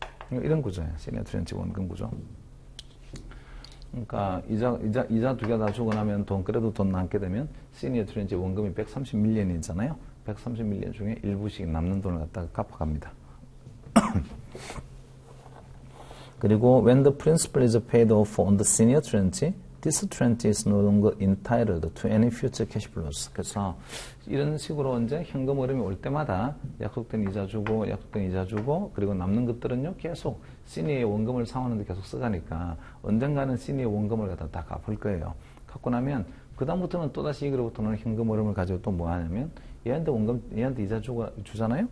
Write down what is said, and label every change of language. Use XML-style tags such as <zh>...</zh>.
<ko>이런 구조예요. 시니어 트렌치 원금 구조. 그러니까 이자 두 개 다 주고 나면 그래도 돈 남게 되면 시니어 트렌치 원금이 130밀리언이잖아요. 130밀리언 중에 일부씩 남는 돈을 갖다가 갚아갑니다. 그리고</ko> <en>when the principal is paid off on the senior tranche, this tranche is no longer entitled to any future cash flows.</en> <ko>그래서 이런 식으로 이제 현금 흐름이 올 때마다 약속된 이자 주고 그리고 남는 것들은요 계속 시니어의 원금을 상환하는데 계속 쓰가니까 언젠가는 시니어 원금을 갖다 다 갚을 거예요. 갚고 나면 그 다음부터는 또다시 이거로부터는 현금 흐름을 가지고 또 뭐 하냐면 얘한테 이자 주잖아요.</ko>